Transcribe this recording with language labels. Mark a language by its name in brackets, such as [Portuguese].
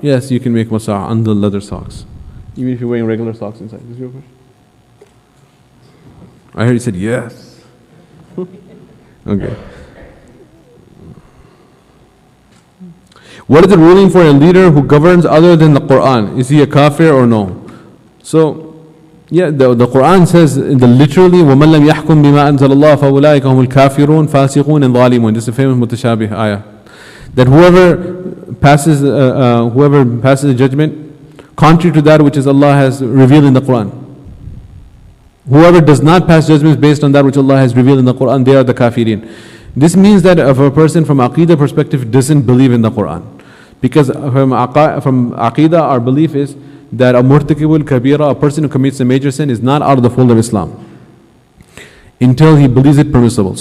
[English] Yes, you can make masah on the leather socks, even if you're wearing regular socks inside. Is your question? I heard you said yes. Okay. What is the ruling for a leader who governs other than the Quran? Is he a kafir or no? So, yeah, the Quran says literally, [Arabic] وَمَنْ لَمْ يَحْكُمْ بِمَا أَنزَلَ اللَّهُ فَأُولَٰئِكَ هُمُ الْكَافِرُونَ فَاسِقُونَ and ظَالِمُونَ. [English] This is a famous mutashabih ayah. That whoever passes a judgment contrary to that which is Allah has revealed in the Quran, whoever does not pass judgments based on that which Allah has revealed in the Quran, they are the kafirin. This means that if a person from Aqidah perspective doesn't believe in the Quran, because from Aqidah our belief is that a murtakibul kabira, a person who commits a major sin, is not out of the fold of Islam until he believes it permissible.